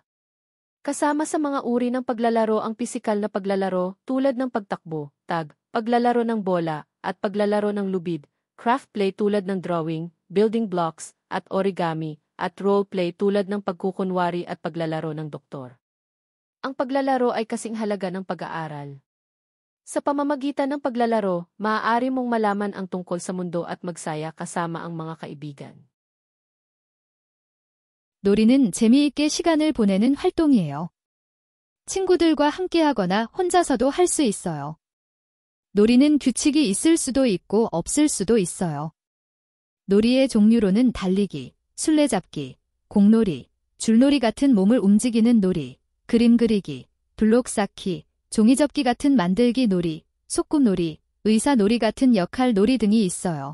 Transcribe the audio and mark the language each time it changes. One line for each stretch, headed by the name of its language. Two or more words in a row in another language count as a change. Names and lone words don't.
Filipino: Kasama sa mga uri ng paglalaro ang pisikal na paglalaro tulad ng pagtakbo, tag, paglalaro ng bola, at paglalaro ng lubid,
English: craft play
Filipino: tulad ng drawing,
English: building blocks,
Filipino: at origami, at
English: role play
Filipino: tulad ng pagkukunwari at paglalaro ng doktor. Ang paglalaro ay kasing halaga ng pag-aaral. Sa pamamagitan ng paglalaro, maaari mong malaman ang tungkol sa mundo at magsaya kasama ang mga kaibigan.
Korean: 놀이는 재미있게 시간을 보내는 활동이에요. 친구들과 함께하거나 혼자서도 할 수 있어요. 놀이는 규칙이 있을 수도 있고 없을 수도 있어요. 놀이의 종류로는 달리기, 술래잡기, 공놀이, 줄놀이 같은 몸을 움직이는 놀이, 그림 그리기, 블록 쌓기, 종이접기 같은 만들기 놀이, 소꿉놀이, 의사놀이 같은 역할 놀이 등이 있어요.